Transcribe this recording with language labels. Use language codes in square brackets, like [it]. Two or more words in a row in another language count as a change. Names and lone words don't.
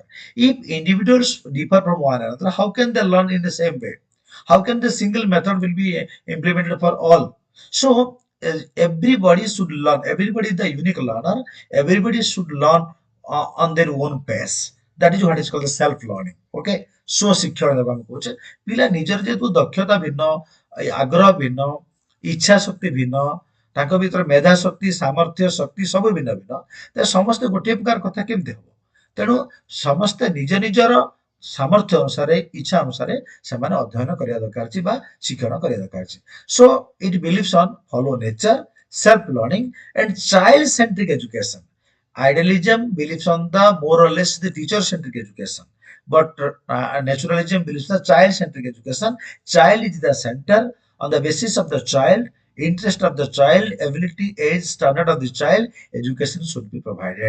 [en] If individuals differ from one another, how can they learn in the same way? How can the single method will be implemented for all? So everybody should learn. Everybody is the unique learner. Everybody should learn on their own pace. That is what is called the self-learning. [or] Okay. So ଶିକ୍ଷଣ ଦେବାକୁ କହୁଛେ ପିଲା ନିଜର ଯେହେତୁ ଦକ୍ଷତା ଭିନ୍ନ ଆଗ୍ରହ ଭିନ୍ନ ଇଚ୍ଛା ଶକ୍ତି ଭିନ୍ନ ତାଙ୍କ ଭିତରେ ମେଧା ଶକ୍ତି ସାମର୍ଥ୍ୟ ଶକ୍ତି ସବୁ ଭିନ୍ନ ଭିନ୍ନ ତେବେ ସମସ୍ତେ ଗୋଟିଏ ପ୍ରକାର କଥା କେମିତି ହବ ତେଣୁ ସମସ୍ତେ ନିଜ ନିଜର ସାମର୍ଥ୍ୟ ଅନୁସାରେ ଇଚ୍ଛା ଅନୁସାରେ ସେମାନେ ଅଧ୍ୟୟନ କରିବା ଦରକାର ଅଛି ବା ଶିକ୍ଷଣ କରିବା ଦରକାର ଅଛି [en] so it believes on follow nature self learning and child centric education idealism believes on the more or less the teacher centric education but naturalism believes the child centric education. Child is the center. On the basis of the child, interest of the child, ability, age, standard of the child, education should be provided.